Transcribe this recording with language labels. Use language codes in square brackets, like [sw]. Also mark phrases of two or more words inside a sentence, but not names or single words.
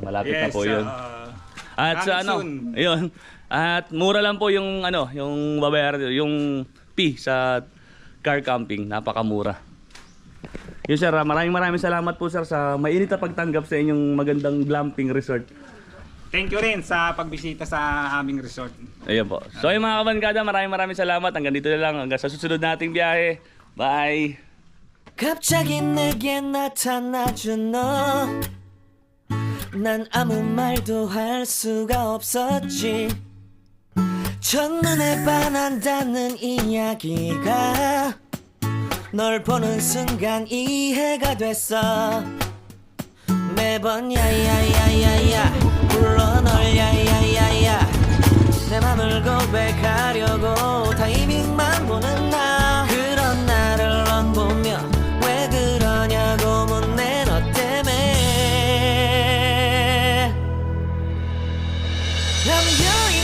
[tl] Malapit na po yun. At sa soon. ayun. At mura lang po yung yung babayaran, yung fee sa car camping, napakamura. Yun sir, maraming salamat po sir sa mainit na pagtanggap sa inyong magandang glamping resort. [en] Thank you [tl] rin sa pagbisita sa aming resort. Ayun po. So yung mga kabankada, maraming salamat. Hanggang dito na lang, hanggang sa susunod nating biyahe. Bye! [ko] 갑자기 내게 나타나준 너 난 아무 말도 할 수가 없었지 첫눈에 반한다는 이야기가 널 보는 순간 이해가 됐어 매번 야야야야야 불러 널 야야야야 내 맘을 고백하려고 타이밍만 보는 나 그런 나를 넌 보며 왜 그러냐고 묻네 너 때문에 I'm